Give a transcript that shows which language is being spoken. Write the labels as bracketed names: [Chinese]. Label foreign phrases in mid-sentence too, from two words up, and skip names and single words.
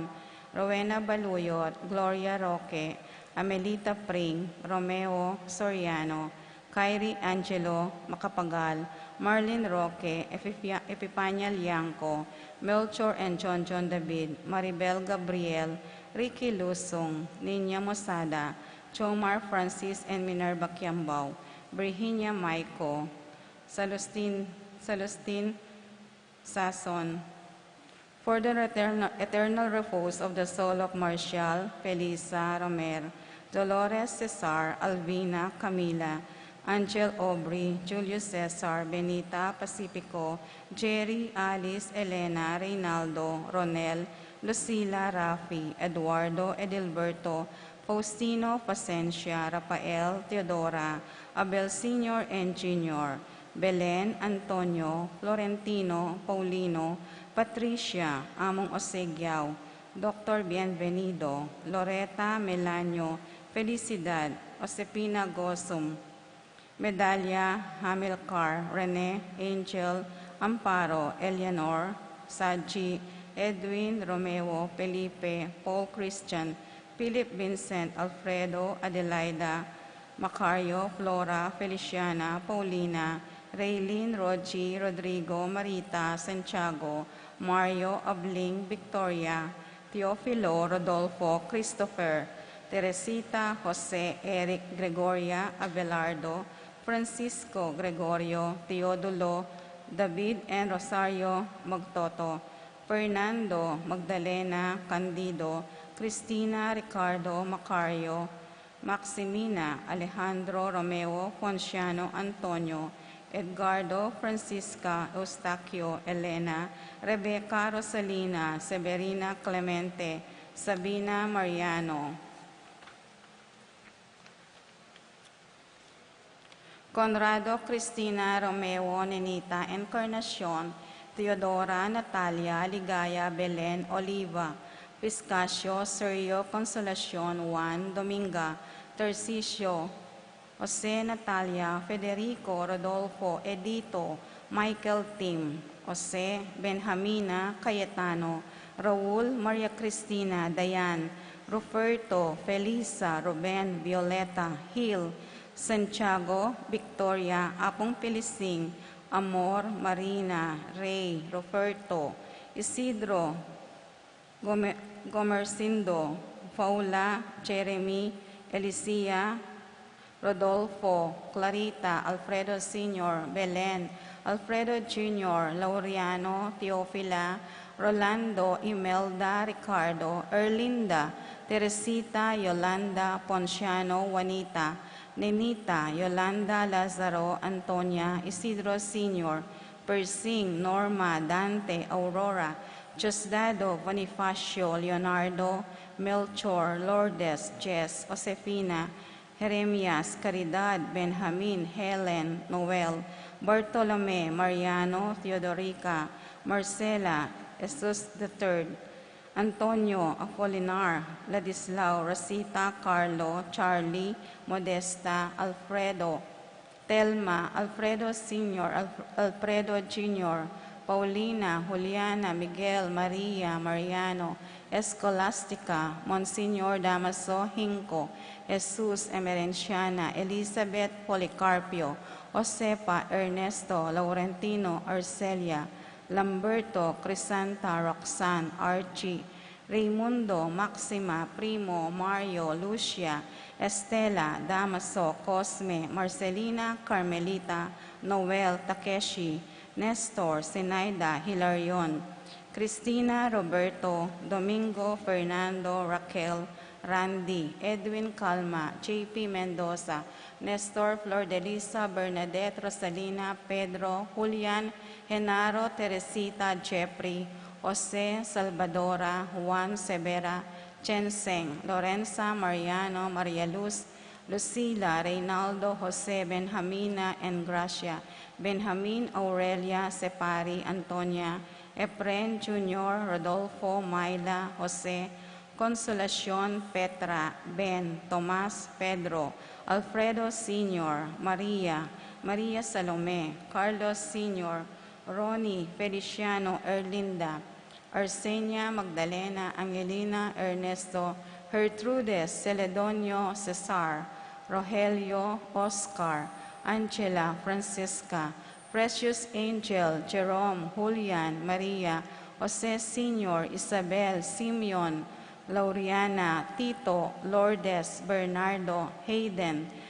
[English] Rowena Baluyot, Gloria Roque, Amelita Pring, Romeo Soriano, Kyrie Angelo Macapagal, Marlene Roque, Epipania Liangco, Melchor and John David, Maribel Gabriel, Ricky Lusong, Ninya Mosada, Chomar Francis and Minerva Kiambao, Virginia Maico, Celestine Sason, for the eternal repose of the soul of Marcial, Felisa, Romer, Dolores Cesar, Alvina, Camila, Angel Aubrey, Julius Cesar, Benita Pacifico, Jerry, Alice, Elena, Reynaldo, Ronel, Lucila, Rafi, Eduardo, Edilberto, Faustino, Pacencia, Rafael, Teodora, Abel Sr. and Jr., Belen, Antonio, Florentino, Paulino, Patricia, Among Osegiao, Dr. Bienvenido, Loreta, Melanio, Felicidad, Josepina Gosum, Medalya, Hamilcar, Rene, Angel, Amparo, Eleanor, Saji, Edwin, Romeo, Felipe, Paul Christian, Philip Vincent, Alfredo, Adelaida, Macario, Flora, Feliciana, Paulina, Raylene, Rogie, Rodrigo, Marita, Santiago, Mario, Abling, Victoria, Teofilo Rodolfo Christopher, Teresita Jose Eric Gregoria Abelardo, Francisco Gregorio Teodulo, David and Rosario Magtoto, Fernando Magdalena Candido, Cristina Ricardo Macario, Maximina Alejandro Romeo Ponciano Antonio, Edgardo Francisca Eustaquio Elena, Rebecca Rosalina Severina Clemente, Sabina Mariano, Conrado Cristina Romeo Nenita Encarnacion, Teodora Natalia Ligaya Belen Oliva, Piscasio Sergio Consolacion Juan Dominga, Tercicio Jose Natalia Federico Rodolfo Edito Michael Tim, Jose Benjamina Cayetano, Raul Maria Cristina Dayan, Ruperto Felisa Ruben Violeta Hill, Santiago Victoria Apong Pilising, Amor Marina Rey Roberto, Isidro Gomercindo, Paula Jeremy Elicia Rodolfo, Clarita, Alfredo Sr., Belen, Alfredo Jr., Laureano, Teofila, Rolando, Imelda, Ricardo, Erlinda, Teresita, Yolanda, Ponciano, Juanita, Nenita, Yolanda, Lazaro, Antonia, Isidro Sr., Persing, Norma, Dante, Aurora, Diosdado, Bonifacio, Leonardo, Melchor, Lourdes, Jess, Josefina, Jeremias, Caridad, Benjamin, Helen, Noel, Bartolome, Mariano, Theodorica, Marcela, Jesus III, Antonio, Apolinar, Ladislao, Rosita, Carlo, Charlie, Modesta, Alfredo, Telma, Alfredo Sr., Alfredo Jr., Paulina, Juliana, Miguel, Maria, Mariano, Escolastica, Monsignor Damaso Hinco, Jesus Emerenciana, Elizabeth Policarpio, Josepa Ernesto, Laurentino Arcelia, Lamberto, Crisanta, Roxanne, Archie, Raimundo, Maxima, Primo, Mario, Lucia, Estela, Damaso, Cosme, Marcelina, Carmelita, Noel, Takeshi, Nestor, Zenaida, Hilarion, Cristina, Roberto, Domingo, Fernando, Raquel, Randy, Edwin Calma, JP Mendoza, Nestor, Flor de Lisa, Bernadette, Rosalina, Pedro, Julian, Genaro, Teresita, Jeffrey, Jose, Salvadora, Juan Severa, Chenseng, Lorenza, Mariano, Maria Luz, Lucila, Reynaldo, Jose, Benjamina, and Gracia, Benjamin, Aurelia, Separi, Antonia, Efren Jr., Rodolfo, Myla, Jose, Consolacion, Petra, Ben, Tomas, Pedro, Alfredo Sr., Maria, Maria Salome, Carlos Sr., Ronnie, Feliciano, Erlinda, Arsenia, Magdalena, Angelina, Ernesto, Gertrudes, Celedonio, Cesar, Rogelio, Oscar, Angela, Francisca, Precious Angel, Jerome, Julian, Maria, Jose Sr., Isabel, Simeon, Lauriana, Tito, Lourdes, Bernardo, Hayden,